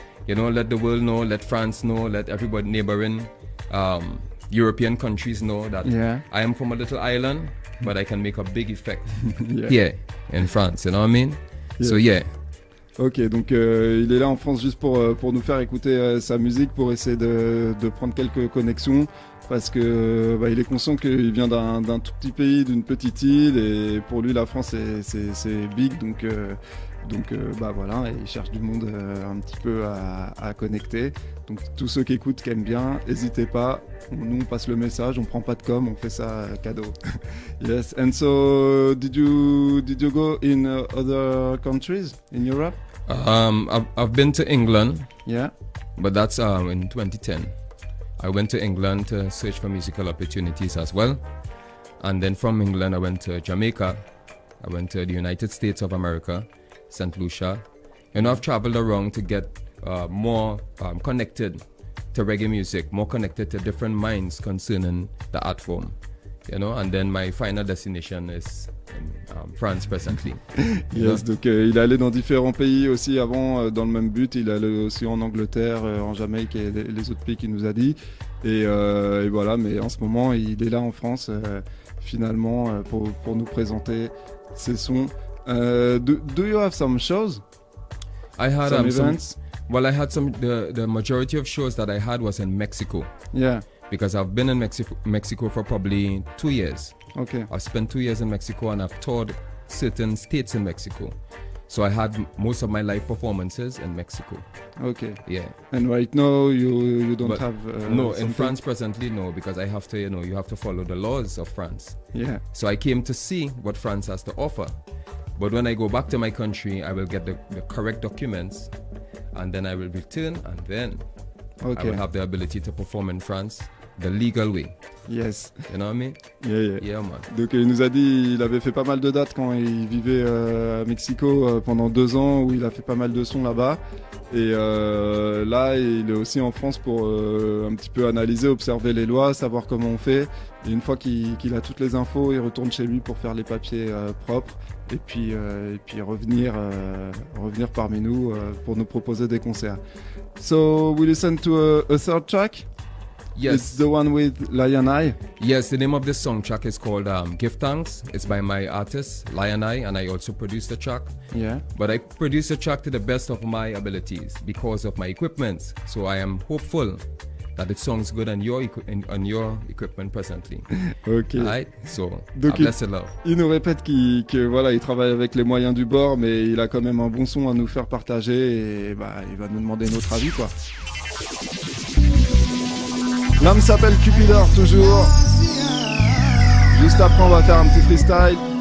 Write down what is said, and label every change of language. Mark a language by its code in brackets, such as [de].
[en] You know, let the world know, let France know, let everybody neighboring European countries know that I am from a little island, but I can make a big effect here in France. You know what I mean? Yeah. So yeah. [fr] Ok, donc il est là en France juste pour nous faire écouter sa musique, pour essayer de prendre quelques connexions, parce que il est conscient qu'il vient d'un tout petit pays, d'une petite île, et pour lui la France c'est big, donc voilà, et il cherche du monde un petit peu à connecter. Donc tous ceux qui écoutent, qui aiment bien, n'hésitez pas, nous on passe le message, on prend pas de com, on fait ça cadeau. [en] Yes, and so did you go in other countries in Europe? I've been to England. Yeah. But that's in 2010. I went to England to search for musical opportunities as well. And then from England I went to Jamaica. I went to the United States of America, St. Lucia. You know, I've traveled around to get more connected to reggae music, more connected to different minds concerning the art form. You know, and then my final destination is in France presently. [fr] Yes, donc il est allé dans différents pays aussi avant dans le même but. Il est allé aussi en Angleterre, en Jamaïque et les autres pays qu'il nous a dit. Et voilà, mais en ce moment il est là en France finalement pour nous présenter ses sons [en] Do you have some shows? I had Some some events? well, I had some. The majority of shows that I had was in Mexico Yeah. because I've been in Mexico for probably 2 years. Okay. I've spent 2 years in Mexico and I've toured certain states in Mexico. So I had most of my live performances in Mexico. Okay. Yeah. And right now you don't But have no, in something? France presently, no, because I have to, you have to follow the laws of France. Yeah. So I came to see what France has to offer. But when I go back to my country, I will get the correct documents and then I will return and then I Okay. will have the ability to perform in France the legal way. Yes. You know what I mean? Yeah. Yeah, man. [fr] Donc il nous a dit il avait fait pas mal de dates quand il vivait à Mexico pendant 2 ans où il a fait pas mal de sons là-bas et là il est aussi en France pour un petit peu analyser, observer les lois, savoir comment on fait et une fois qu'il a toutes les infos il retourne chez lui pour faire les papiers propres et puis revenir parmi nous pour nous proposer des concerts. [en] So we listen to a third track. Yes. It's the one with Lion Eye. Yes, the name of this song track is called Give Thanks. It's by my artist, Lion Eye, and I also produced the track. Yeah. But I produced the track to the best of my abilities because of my equipment. So I am hopeful that it sounds good on your equipment presently. Ok. Alright? So, [fr] Donc, [en] blessed love. [fr] Il nous répète que voilà, il travaille avec les moyens du bord, mais il a quand même un bon son à nous faire partager et bah, il va nous demander notre avis, quoi. L'homme s'appelle Cupidor, toujours. Juste après, on va faire un petit freestyle.